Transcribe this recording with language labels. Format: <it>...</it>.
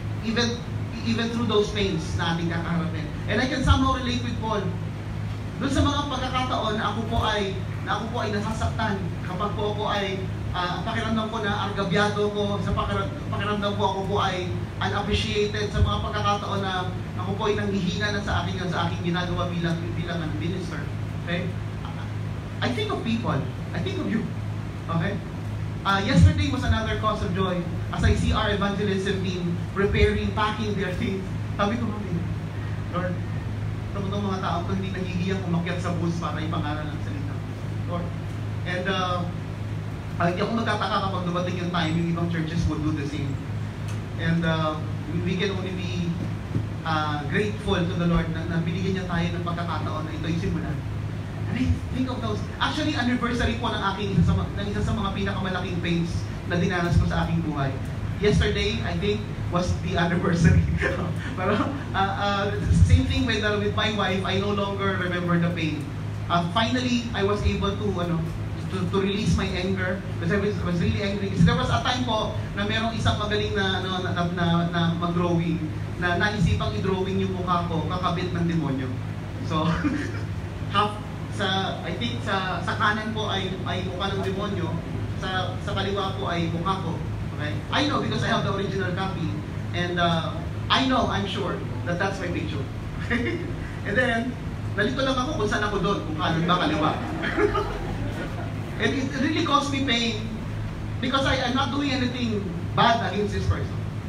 <en>Even through those pains</en> <tl>na ating kakaharapin.</tl> <en>And I can somehow relate with Paul.</en> <tl>Doon sa mga pagkakataon na ako po ay nasasaktan, kapag po ako ay pakiramdam ko na argabyado ko, sa pakiramdam ko ako po ay unappreciated, sa mga pagkakataon na ako po ay nanghihina na sa aking ginagawa bilang minister.</tl> <en>Okay? I think of people. I think of you. Okay? Yesterday was another cause of joy as I see our evangelism team preparing, packing their things.</en> <tl>Sabi ko, Lord, ito mo mga tao ko hindi nahihiyang umakyat sa bus para ipangaral ng salita. Lord. And hindi ako magtataka kapag dumating yung time, yung ibang churches</tl> <en>would do the same. And we can only be grateful to the Lord</en> <tl>na binigyan niya tayo ng pagkakataon na ito yung simulan.</tl> <en>And I think of those.</en> <tl>Actually, anniversary po ng isa sa mga pinakamalaking pains na dinanas ko sa aking buhay.</tl> <en>Yesterday, I think, was the anniversary. Pero, same thing with my wife, I no longer remember the pain. Finally, I was able to release my anger because I was really angry.</en> <tl>Kasi</tl> <en>there was a time</en> <tl>po na merong isang magaling na mag-drawing na naisipang i-drawing yung mukha ko, kakabit ng demonyo.</tl> <en>So, I think</en> <tl>sa kanan po ay mukha ng demonyo, sa kaliwa po ay mukha ko.</tl> <en>Okay? I know because I have the original copy, and I'm sure that that's my picture. Okay? And then,</en> <tl>nalito lang ako kung saan ako doon, kung kanan ba kaliwa.</tl> <en>And it really caused me pain because I'm not doing anything bad against this person.</en>